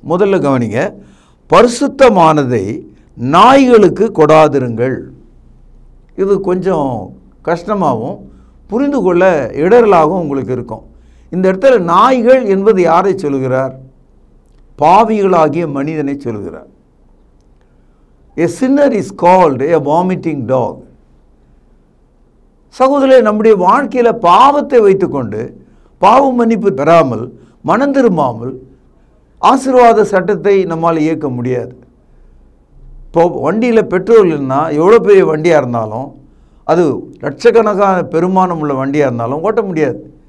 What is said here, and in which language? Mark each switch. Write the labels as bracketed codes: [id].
[ta] முதல்ல கவனிங்க, பரிசுத்தமானதை நாய்களுக்கு கொடாதிருங்கள். இது கொஞ்சம் கஷ்டமாகவும் புரிந்து கொள்ள இடரலாகவும் உங்களுக்கு இருக்கும். இந்த இடத்துல நாய்கள் என்பது யாரை சொல்கிறார்? பாவிகளாகிய மனிதனை சொல்கிறார். [en] A sinner is called a vomiting dog. [ta] சகோதரர்களே, நம்முடைய வாழ்க்கையில் பாவத்தை வைத்துக்கொண்டு பாவ மன்னிப்பு பெறாமல் மனம் திரும்பாமல் ஆசீர்வாத சட்டத்தை நம்மால் இயக்க முடியாது. இப்போ வண்டியில் பெட்ரோல் இல்லைன்னா, எவ்வளோ பெரிய வண்டியாக இருந்தாலும், அது லட்சக்கணக்கான பெருமானம் உள்ள வண்டியாக இருந்தாலும் ஓட்ட முடியாது.